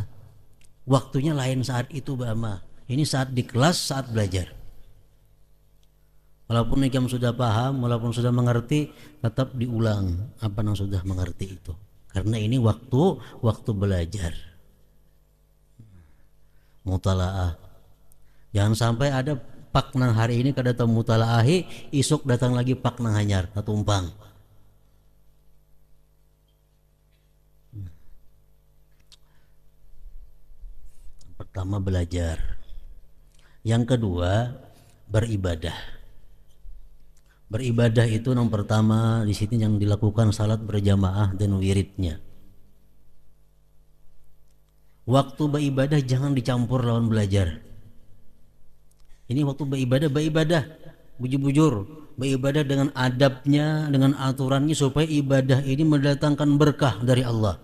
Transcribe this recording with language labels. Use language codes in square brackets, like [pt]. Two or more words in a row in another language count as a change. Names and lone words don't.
[id] Waktunya lain saat itu beramal. Ini saat di kelas, saat belajar. Walaupun kamu sudah paham, walaupun sudah mengerti, tetap diulang apa yang sudah mengerti itu. Karena ini waktu belajar. Mutalaah. [bjn] Jangan sampai ada pak nang hari ini kada tahu mutalaahi, isuk datang lagi pak nang hanyar, tumpang. [id] Pertama belajar. Yang kedua beribadah. Beribadah itu yang pertama di sini yang dilakukan salat berjamaah dan wiridnya. Waktu beribadah jangan dicampur lawan belajar. Ini waktu beribadah, bujur-bujur, beribadah dengan adabnya, dengan aturannya supaya ibadah ini mendatangkan berkah dari Allah.